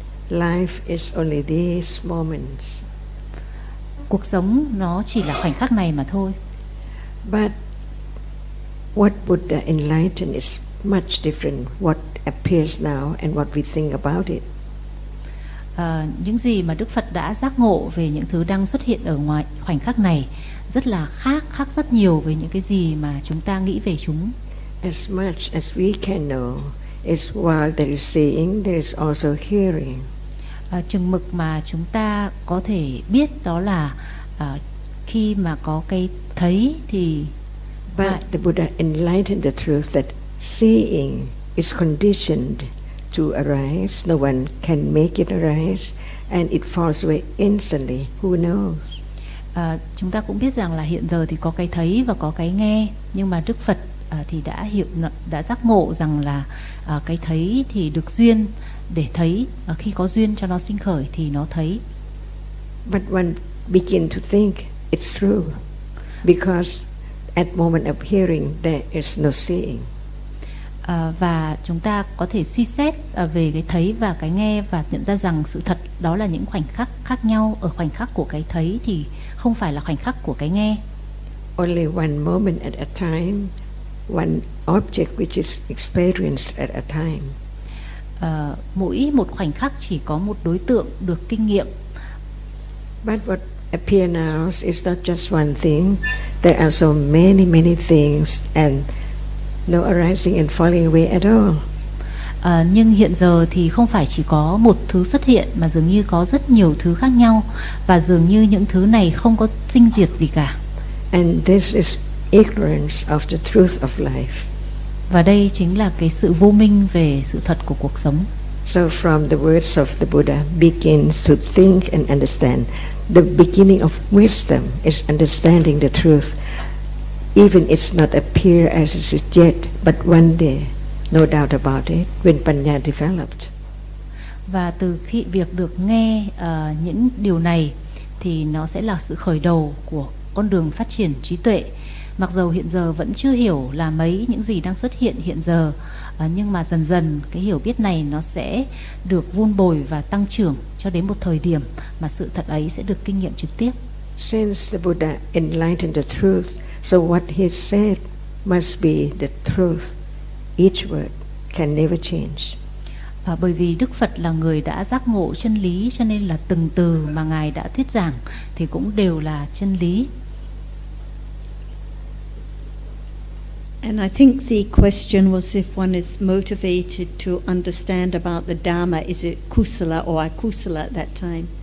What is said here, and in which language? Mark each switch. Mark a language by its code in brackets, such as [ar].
[en] Life is only these moments. [vi] Cuộc sống nó chỉ là khoảnh khắc này mà thôi. [en] But what Buddha enlightened is much different what appears now and what we think about it. [vi] Những gì mà Đức Phật đã giác ngộ về những thứ đang xuất hiện ở ngoài khoảnh khắc này rất là khác, khác rất nhiều về những cái gì mà chúng ta nghĩ về chúng. [en] As much as we can know is while there is seeing, there is also hearing. [vi] Chừng mực mà chúng ta có thể biết đó là khi mà có cái thấy thì... [en] But the Buddha enlightened the truth that seeing is conditioned to arise. No one can make it arise and it falls away instantly. Who knows? [vi] Chúng ta cũng biết rằng là hiện giờ thì có cái thấy và có cái nghe, nhưng mà Đức Phật thì đã hiểu, đã giác ngộ rằng là cái thấy thì được duyên để thấy, khi có duyên cho nó sinh khởi thì nó thấy. [en] But one begin to think it's true because at moment of hearing there is no seeing. [vi] Và chúng ta có thể suy xét về cái thấy và cái nghe và nhận ra rằng sự thật đó là những khoảnh khắc khác nhau. Ở khoảnh khắc của cái thấy thì không phải là khoảnh khắc của cái nghe. [en] Only one moment at a time, one object which is experienced at a time. [vi] Mỗi một khoảnh khắc chỉ có một đối tượng được kinh nghiệm. [en] But what appears now is not just one thing. There are so many, many things and no arising and falling away at all. [vi] Nhưng hiện giờ thì không phải chỉ có một thứ xuất hiện mà dường như có rất nhiều thứ khác nhau và dường như những thứ này không có sinh diệt gì cả. [en] And this is ignorance of the truth of life. [vi] Và đây chính là cái sự vô minh về sự thật của cuộc sống. [en] So from the words of the Buddha, begin to think and understand. The beginning of wisdom is understanding the truth. Even it's not appear as it is yet, but one day, no doubt about it, when Panya developed. [vi] Và từ khi việc được nghe những điều này thì nó sẽ là sự khởi đầu của con đường phát triển trí tuệ. Mặc dù hiện giờ vẫn chưa hiểu là mấy những gì đang xuất hiện hiện giờ, nhưng mà dần dần cái hiểu biết này nó sẽ được vun bồi và tăng trưởng cho đến một thời điểm mà sự thật ấy sẽ được kinh nghiệm trực tiếp. [en] Since the Buddha enlightened the truth, so what he said must be the truth. Each word can never change. [vi] Và bởi vì Đức Phật là người đã giác ngộ chân lý, cho nên là từng từ mà Ngài đã thuyết giảng thì cũng đều là chân lý. [en] And I think the question was if one is motivated to understand about the Dharma, is it kusala or akusala at that time?